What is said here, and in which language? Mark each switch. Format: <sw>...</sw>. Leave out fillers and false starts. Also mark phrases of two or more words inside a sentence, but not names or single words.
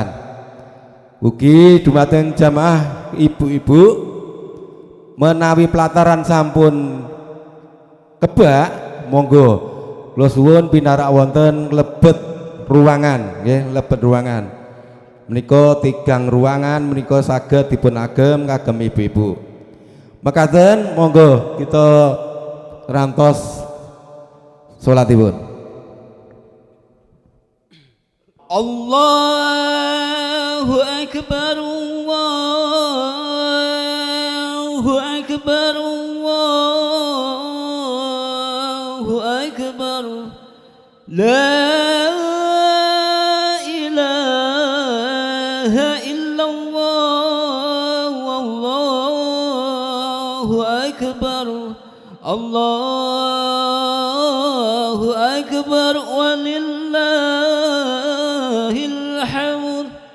<jv>Ugi dumateng jamaah ibu-ibu menawi pelataran sampun kebak monggo kula suwun pinarak wonten lebet ruangan nggih, lebet ruangan menika tigang ruangan menika saged dipun agem kagem ibu-ibu. Mekaten monggo kita rantos salatipun.</jv> <ar>الله أكبر الله أكبر الله أكبر لا إله إلا الله والله أكبر الله أكبر ولله الحمد</ar>